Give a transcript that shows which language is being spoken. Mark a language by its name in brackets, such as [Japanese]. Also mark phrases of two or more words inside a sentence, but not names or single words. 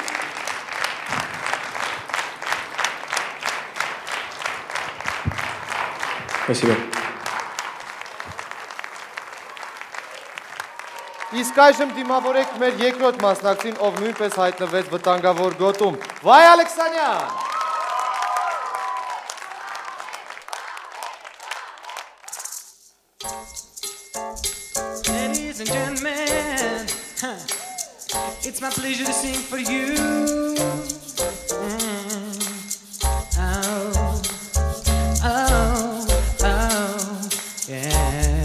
[Russian] Спасибо. [Armenian] Իսկ այժմ դիմավորեք մեր երկրորդ մասնակցին, ով նույնպես հայտնվեց վտանգավոր գոտում։ Վայ Ալեքսանյան։ [English] Ladies and gentlemen, it's my pleasure to sing for you. Yeah.